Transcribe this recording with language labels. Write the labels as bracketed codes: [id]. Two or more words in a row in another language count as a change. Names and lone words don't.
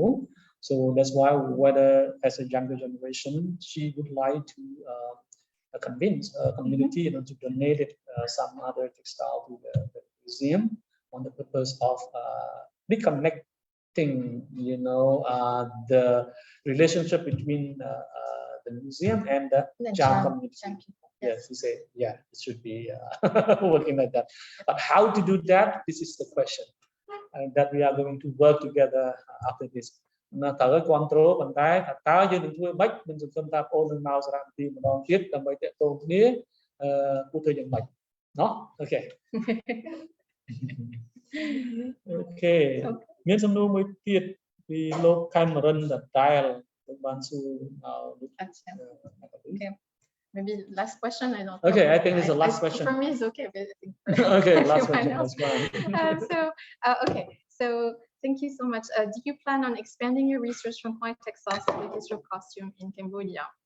[en] So that's why whether as a younger generation, she would like to convince a community to donate it, some other textile to the museum on the purpose of reconnecting, the relationship between the museum and the charm community. Yes, you say, yeah, it should be working like that. But how to do that? This is the question that we are going to work together after this. [km] តើគ្រប់គ្រងប៉ុន្តែតើយើងនឹងធ្វើម៉េចមិនសង្ឃឹមថាបងនឹងមកសារមន្ទីរម្ដងទៀតដើម្បីតាក់ទងគ្នាគួរធ្វើយ៉ាងម៉េចណោះអូខេអូខេមានសំណួរមួយទៀតពីលោក Cameron ដដែលលោកបានសួរ [en] Okay. Maybe last question. I don't. Okay, I think it's the last question. For me, it's okay. But I think okay, last question. That's fine. Okay. So thank you so much. Do you plan on expanding your research from white textiles to the history of costume in Cambodia?